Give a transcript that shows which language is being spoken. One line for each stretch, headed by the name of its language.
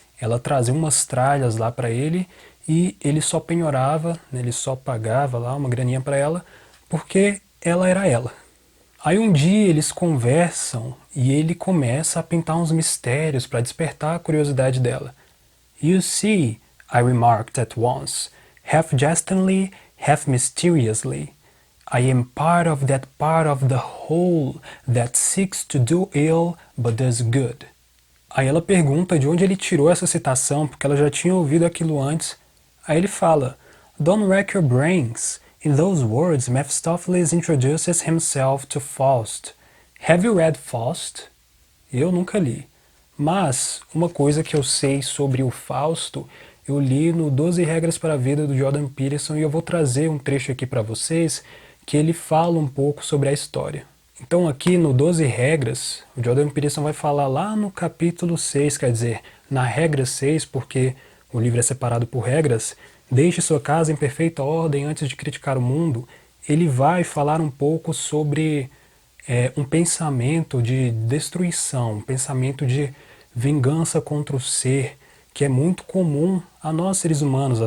Portuguese: Ela trazia umas tralhas lá para ele e ele só penhorava, né, ele só pagava lá uma graninha para ela, porque ela era ela. Aí um dia eles conversam e ele começa a pintar uns mistérios para despertar a curiosidade dela.
English: You see, I remarked at once, half jestingly, half mysteriously, I am part of the whole that seeks to do ill but does good.
Portuguese: Aí ela pergunta de onde ele tirou essa citação, porque ela já tinha ouvido aquilo antes. Aí ele fala,
English: Don't rack your brains. In those words, Mephistopheles introduces himself to Faust. Have you read Faust?
Portuguese: Eu nunca li. Mas uma coisa que eu sei sobre o Fausto, eu li no 12 Regras para a Vida do Jordan Peterson e eu vou trazer um trecho aqui para vocês que ele fala um pouco sobre a história. Então aqui no 12 Regras, o Jordan Peterson vai falar lá no capítulo 6, quer dizer, na regra 6, porque o livro é separado por regras, deixe sua casa em perfeita ordem antes de criticar o mundo, ele vai falar um pouco sobre um pensamento de destruição, um pensamento de vingança contra o ser, que é muito comum a nós seres humanos.